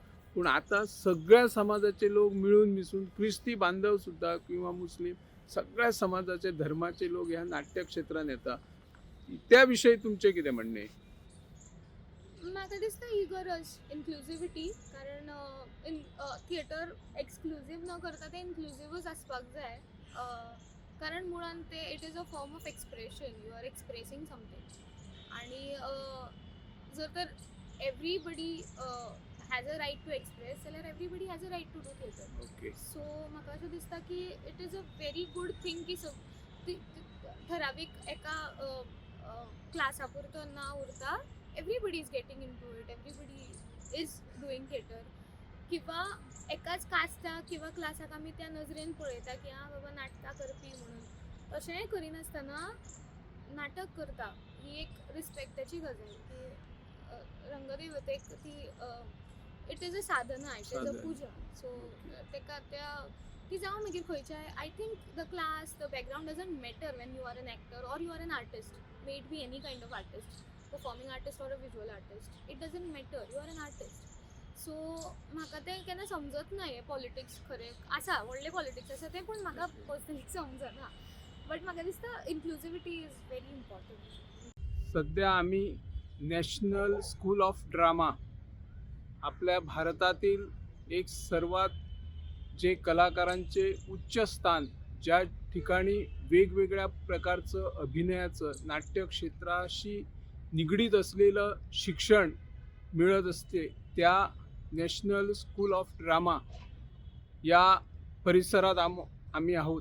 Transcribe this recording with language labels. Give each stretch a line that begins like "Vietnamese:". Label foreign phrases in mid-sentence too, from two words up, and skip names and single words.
Konkani: पूण आतां सगळ्या समाजाचे लोक मिळून मिसळून, क्रिस्ती बांधव सुद्धा किंवा मुस्लीम, सगळ्या समाजाचे धर्माचे लोक ह्या नाट्य क्षेत्रान येता. त्या विशयी तुमचें कितें म्हणणें? म्हाका दिसता ही गरज इन्क्लुझिविटी, कारण थिएटर एक्सक्लुझीव न करता ते इन्क्लुझिवूच आसपाक जाय. कारण मुळात ते
English: It is a form of expression, you are expressing something.
Konkani: आणि जर तर
English: Everybody has a right to express जाल्यार Everybody has a right to do theatre.
Konkani: ओके.
English: सो
Konkani: म्हाका अशें दिसता की
English: It is a very good thing
Konkani: की ठरावीक एका क्लासा पुरतो ना उरता
English: Everybody is getting into it, everybody is doing theatre.
Konkani: किंवा एकाच कास्टाक किंवा क्लासाक आमी त्या नजरेन पळयता की आं बाबा नाटकां करपी म्हणून. तशेंय करिनासतना नाटक करता ही एक रिस्पेक्टाची गजाल की रंगदेवतेक ती
English: It is a साधना, it is a
Konkani: साधना. पुजा. सो तेका त्या ती जावं मागीर खंयच्याय,
English: I think the class, the background doesn't matter when you are an actor or you are an artist. May it be any kind of artist, performing artist or a visual artist, it doesn't matter, you are an artist.
Konkani: सो म्हाका तें केन्ना समजत ना हें पॉलिटिक्स. खरें आसा व्हडलें पॉलिटिक्स आसा तें, पूण म्हाका पर्सनली समजना.
English: बट
Konkani: म्हाका दिसता
English: inclusivity is very important.
Marathi: सध्या आम्ही नॅशनल स्कूल ऑफ ड्रामा, आपल्या भारतातील एक सर्वात जे कलाकारांचे उच्च स्थान, ज्या ठिकाणी वेगवेगळ्या प्रकारचं अभिनयाचं नाट्य क्षेत्राशी निगडीत असलेलं शिक्षण मिळत असते, त्या नॅशनल स्कूल ऑफ ड्रामा या परिसरात आम्ही आहोत.